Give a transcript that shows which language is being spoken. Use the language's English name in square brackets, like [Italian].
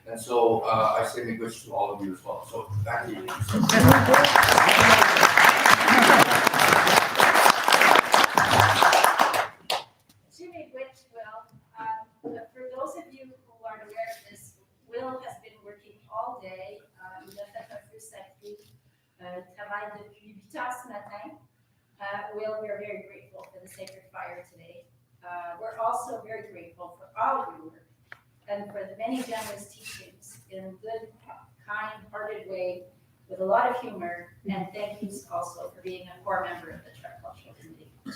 [English] And so I say miigwech to all of you as well. So back to you. Miigwech, Will, for those of you who aren't aware of this, Will has been working all day. [French] Il a fait un feu sacré, travail depuis 8 heures ce matin. [English] Will, we are very grateful for the sacred fire today. We're also very grateful for all of your work and for the many generous teachings in a good, kind-hearted way with a lot of humor. And thank you also for being a core member of the Tricultural Committee.